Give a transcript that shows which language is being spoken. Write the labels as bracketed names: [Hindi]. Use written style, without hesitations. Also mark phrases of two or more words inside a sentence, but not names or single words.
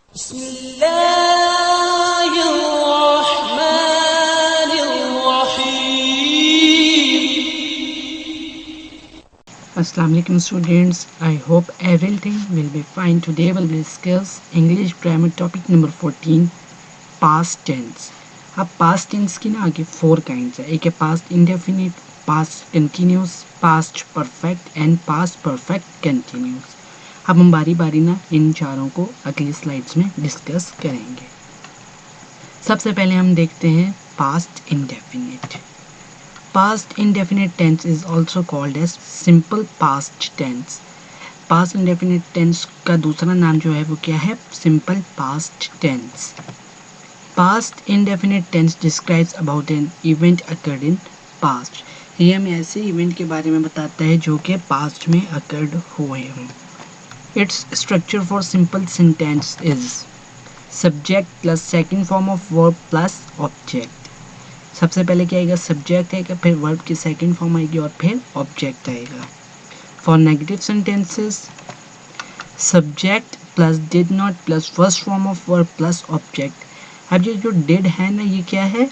[Arabic] السلام عليكم [English] students, I hope everything will be fine. Today we will discuss English grammar topic number 14 past tense. [Hindi] अब [English] past tense [Hindi] की ना आगे 4 kinds है. एक है [English] past indefinite, past continuous, past perfect and past perfect continuous. [Hindi] अब हम बारी बारी ना इन चारों को अगली स्लाइड्स में डिस्कस करेंगे. सबसे पहले हम देखते हैं [English] past indefinite. Past indefinite tense is also called as simple past tense. Past indefinite tense [Hindi] का दूसरा नाम जो है वो क्या है? [English] Simple past tense. Past indefinite tense describes about an event occurred in past. [Hindi] ये हमें ऐसे इवेंट के बारे में बताता है जो कि पास्ट में occurred हुए हों. [English] Its structure for simple sentence is subject plus second form of verb plus object. [Hindi] सबसे पहले क्या आएगा? सब्जेक्ट आएगा, फिर वर्ब की [English] second form [Hindi] आएगी और फिर ऑब्जेक्ट आएगा. [English] for negative sentences subject plus did not plus first form of verb plus object. [Hindi] अब ये जो डिड है ना, ये क्या है?